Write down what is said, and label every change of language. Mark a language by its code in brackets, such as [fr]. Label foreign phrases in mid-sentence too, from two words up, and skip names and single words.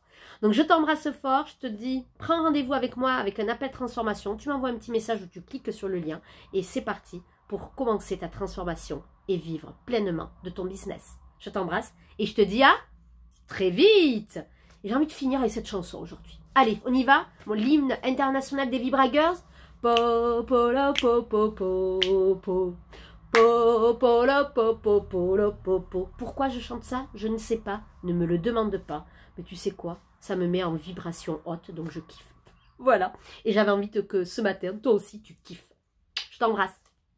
[fr] Donc je t'embrasse fort, je te dis, prends rendez-vous avec moi avec un appel transformation, tu m'envoies un petit message où tu cliques sur le lien, et c'est parti pour commencer ta transformation et vivre pleinement de ton business. Je t'embrasse, et je te dis à très vite. Et j'ai envie de finir avec cette chanson aujourd'hui. Allez, on y va, l'hymne international des Vibragirls. Po, po, la, po, po, po, po. Pourquoi je chante ça? Je ne sais pas, ne me le demande pas. Mais tu sais quoi? Ça me met en vibration haute, donc je kiffe. Voilà. Et j'avais envie que ce matin, toi aussi, tu kiffes. Je t'embrasse.